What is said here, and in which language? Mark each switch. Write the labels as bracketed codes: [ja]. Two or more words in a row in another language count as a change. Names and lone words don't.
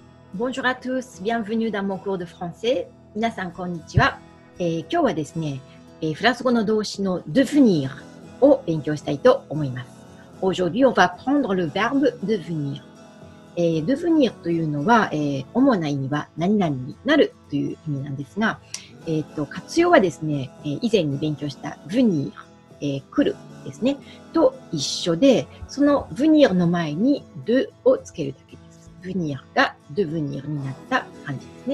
[fr] Bonjour à tous, bienvenue dans mon cours de français. [ja] 皆さんこんにちは。今日はですね、フランス語の動詞の devenir を勉強したいと思います。 [fr] Aujourd'hui, on va prendre le verbe devenir. [ja] devenir というのは、主な意味は何々になるという意味なんですが、活用はですね、以前に勉強した venir、来るですね、と一緒で、その venir の前に de をつけるだけです。venir が devenir になった感じですね。